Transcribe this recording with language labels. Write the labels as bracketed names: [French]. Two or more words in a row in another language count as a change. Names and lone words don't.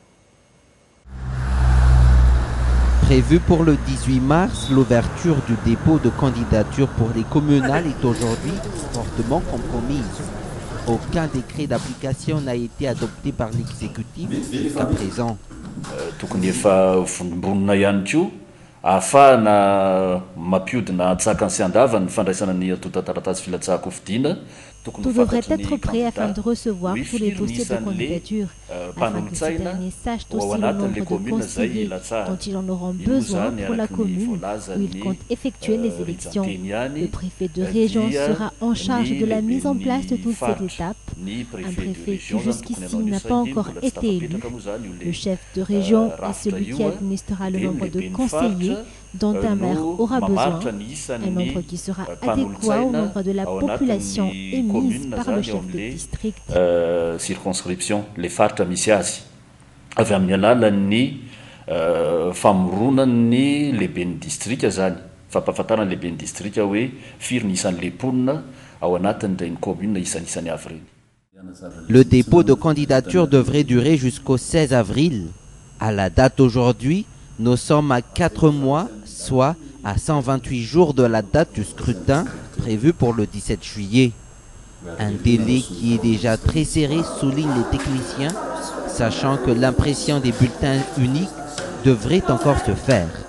[French] Prévu pour le 18 mars, l'ouverture du dépôt de candidature pour les communales est aujourd'hui fortement compromise. Aucun décret d'application n'a été adopté par l'exécutif jusqu'à présent. [Malagasy] Tokony efa vonimboninay ihany koa ahafahana mampiodina atsaka ny sy andava ny fandraisana ny atotan-taratasy filatsahako fidiana. [French] Tout devrait être prêt afin de recevoir tous les dossiers de candidature, afin que ces derniers sachent aussi le nombre de conseillers dont ils en auront besoin pour la commune où ils comptent effectuer les élections. Le préfet de région sera en charge de la mise en place de toutes ces étapes. Un préfet qui jusqu'ici n'a pas encore été élu. Le chef de région est celui qui administrera le nombre de conseillers dont un maire aura besoin, un nombre qui sera adéquat au nombre de la population émise par le chef de district. Circonscription les [Malagasy] faritra misy azy avy amin'ny alalan'ny famoronan'ny lehiben'ny distrika zany fampahafantarana lehiben'ny distrika hoe firy ny isan'ny lemponina ao anatin'ireny commune isan'isan'ny avy ireny. [French] Le dépôt de candidature devrait durer jusqu'au 16 avril. À la date d'aujourd'hui, nous sommes à 4 mois, soit à 128 jours de la date du scrutin prévu pour le 17 juillet. Un délai qui est déjà très serré, soulignent les techniciens, sachant que l'impression des bulletins uniques devrait encore se faire.